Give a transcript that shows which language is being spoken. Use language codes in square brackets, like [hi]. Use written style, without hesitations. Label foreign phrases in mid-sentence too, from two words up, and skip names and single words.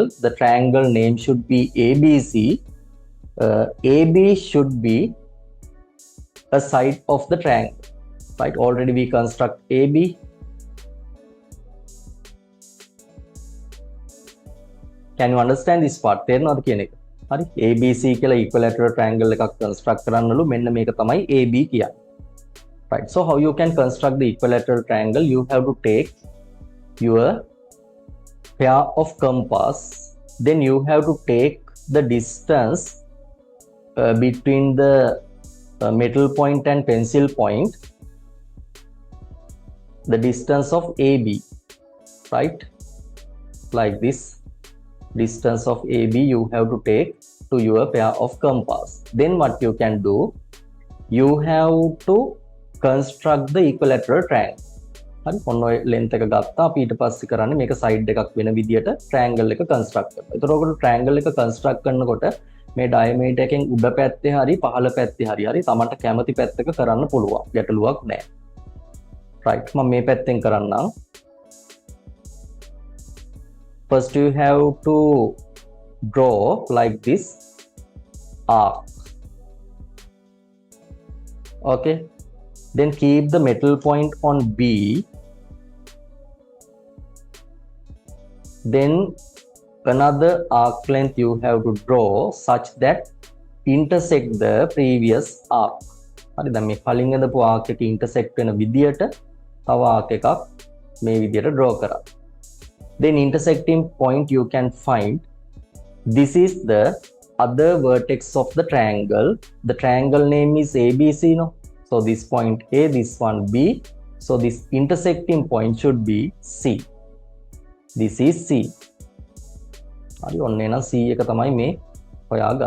[en] The triangle name should be ABC. AB should be a side of the triangle. Right, already we construct AB. Can you understand this part? [si] තේරෙනවද කියන එක? හරි. ABC කියලා [en] equilateral triangle [si] එකක් construct කරන්නලු මෙන්න මේක තමයි AB කියන්නේ. Right. [en] So how you can construct the equilateral triangle? You have to take your pair of compass. Then you have to take the distance between the middle point and pencil point. The distance of AB. Right. Like this. Distance of AB you have to take to your pair of compass. Then what you can do, you have to construct the equilateral triangle. [si] හරි ඔන්න ඔය length එක ගත්තා අපි ඊට පස්සේ කරන්නේ මේක side එකක් වෙන විදියට triangle එක construct කරනවා. ඒතකොට ඔකට triangle එක construct කරනකොට මේ diameter එකෙන් උඩ පැත්තේ හරි පහළ පැත්තේ හරි තමන්ට කැමති පැත්තක කරන්න පුළුවන්. ගැටලුවක් නැහැ. right මම මේ පැත්තෙන් කරන්නම්. [en] First you have to draw like this arc. Okay, then keep the middle point on B. Then another arc length you have to draw such that intersect the previous arc. [si] හරි දැන් මේ කලින් හදපු arc එක intersect වෙන විදියට තව arc එකක් මේ විදියට draw කරා. [en] Then intersecting point you can find. This is the other vertex of the triangle. The triangle name is ABC, no? So this point A, this one B. So this intersecting point should be C. This is C. [si] හරි ඔන්න එනම් C එක තමයි මේ හොයාගත්තේ.